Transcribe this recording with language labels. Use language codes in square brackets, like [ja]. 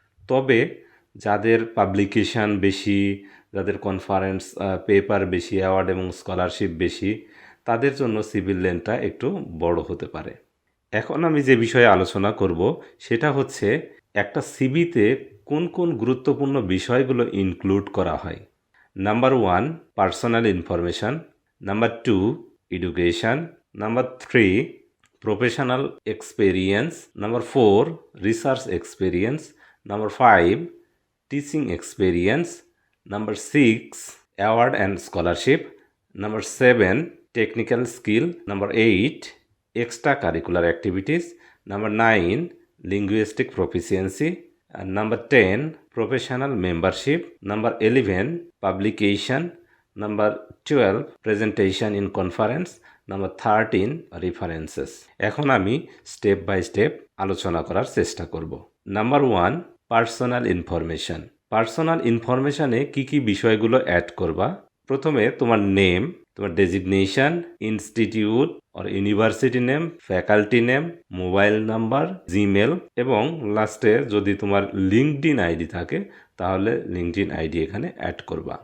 [bn] তবে যাদের পাবলিকেশান বেশি, যাদের কনফারেন্স পেপার বেশি, অ্যাওয়ার্ড এবং স্কলারশিপ বেশি, তাদের জন্য সিভিল লেন্থটা একটু বড় হতে পারে। এখন আমি যে বিষয়ে আলোচনা করব সেটা হচ্ছে একটা সিভিতে কোন কোন গুরুত্বপূর্ণ বিষয়গুলো ইনক্লুড করা হয়। [en] Number 1, personal information. Number 2, education. Number 3, professional experience. Number 4, research experience. Number 5, teaching experience. Number 6, award and scholarship. Number 7, technical skill. Number 8, extracurricular activities. Number 9, linguistic proficiency. And number 10, professional membership. Number 11, publication. Number 12, presentation in conference. Number 13, references. [bn] এখন আমি step by step আলোচনা করার চেষ্টা করব। Number 1, personal information. Personal ইনফরমেশনে কি কি বিষয়গুলো add করবা? প্রথমে তোমার নেম, তোমার ডেজিগনেশন, ইনস্টিটিউট আর university name, faculty name, mobile number, Gmail এবং লাস্টে যদি তোমার লিঙ্কডইন আইডি থাকে তাহলে লিঙ্কডইন আইডি এখানে অ্যাড করবা।